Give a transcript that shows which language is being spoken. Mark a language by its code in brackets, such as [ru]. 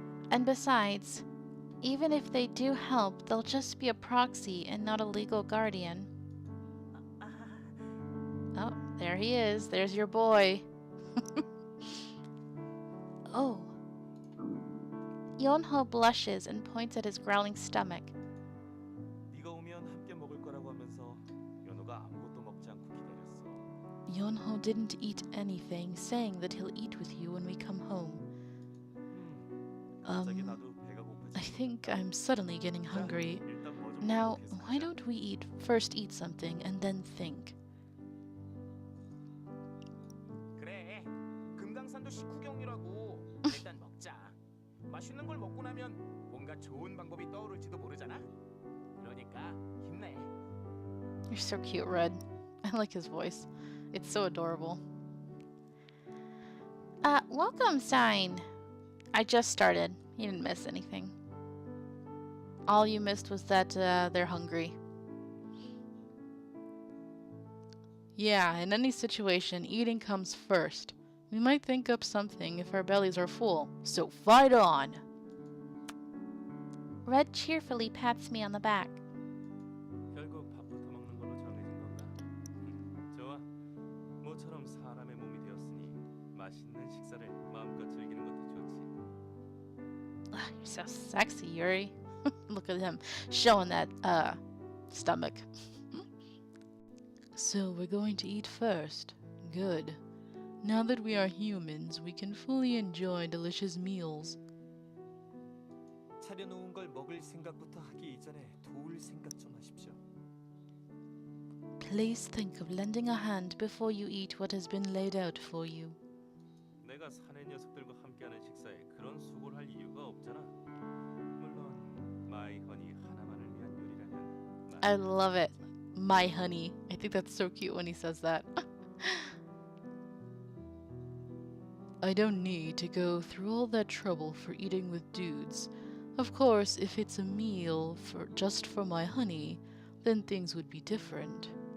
[en] And besides, even if they do help, they'll just be a proxy and not a legal guardian. Oh, there he is. There's your boy. Oh. Yonho blushes and points at his growling stomach. [ko] 네가 오면 함께 먹을 거라고 하면서 연호가 아무것도 먹지 않고 기다렸어. [en] Yonho didn't eat anything, saying that he'll eat with you when we come home. [ko] 갑자기 나도 배가 고프지. [en] I think I'm suddenly getting hungry. [ko] 일단 뭐좀 [en] Now, why don't we first eat something and then think? [ko] 그래. 금강산도 식후경이라고. 일단 먹자. 맛있는 걸 먹고 나면 목 뭔가 좋은 방법이 떠오를지도 모르잖아. 그러니까 힘내. [en] You're so cute, Red. I like his voice. It's so adorable. Welcome sign. I just started. You didn't miss anything. All you missed was that they're hungry. Yeah, in any situation, eating comes first. We might think up something if our bellies are full, so fight on! Red cheerfully pats me on the back. [ko] 결국 밥부터 먹는 걸로 정해진 건가? 좋아. 모처럼 사람의 몸이 되었으니 맛있는 식사를 마음껏 즐기는 것도 좋지. [en] You're so sexy, Yuri. Look at him showing that stomach. So we're going to eat first. Good. Now that we are humans, we can fully enjoy delicious meals. [ko] 차려놓은 걸 먹을 생각부터 하기 이전에 도울 생각 좀 하십시오. [en] Please think of lending a hand before you eat what has been laid out for you. [ko] 내가 사내 녀석들과 함께하는 식사에 그런 수고를 할 이유가 없잖아. 물론 마이 허니 하나만을 위한 요리라면. [en] I love it. My honey. I think that's so cute when he says that. I don't need to go through all that trouble for eating with dudes. Of course, if it's a meal just for my honey, then things would be different.